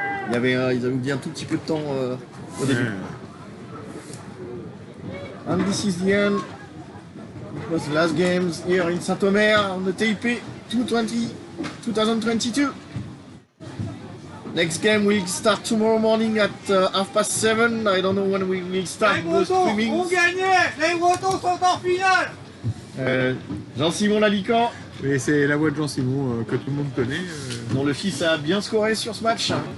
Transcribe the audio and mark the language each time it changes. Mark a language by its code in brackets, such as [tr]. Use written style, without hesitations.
[fr] Ils avaient oublié un tout petit peu de temps au début. [en] And this is the end. It was the last games here in Saint-Omer on the TP 2022. Next game will start tomorrow morning at 7:30. I don't know when we will start the streaming. [fr] On gagnait. Les Bretons sont en finale. Jean-Simon Lalican, mais c'est la voix de Jean-Simon que tout le monde connaît. dont le fils a bien scoré sur ce match.